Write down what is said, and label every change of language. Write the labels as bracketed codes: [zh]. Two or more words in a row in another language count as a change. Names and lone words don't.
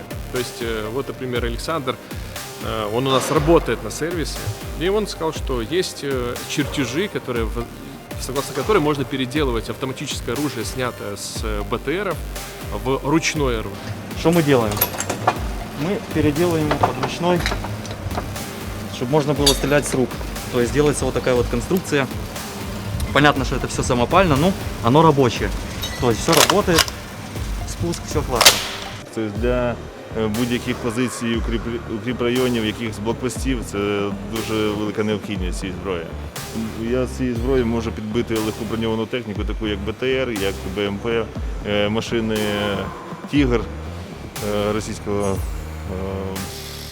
[ru] То есть, вот, например, Александр, он у нас работает на сервисе, и он сказал, что есть чертежи, согласно которым можно переделывать автоматическое оружие, снятое с БТРов, в ручное оружие. Что мы делаем? Мы переделаем его под ручной, чтобы можно было стрелять с рук. То есть делается вот такая вот конструкция. Понятно, что это все самопально, но оно рабочее. То есть все работает, спуск, все классно. [uk] Тобто для будь-яких позицій укріпрайонів, якихось блокпостів, це дуже велика необхідність цієї зброї. Я з цієї зброї можу підбити легку броньовану техніку, таку як БТР, як БМП, машини «Тігр» російського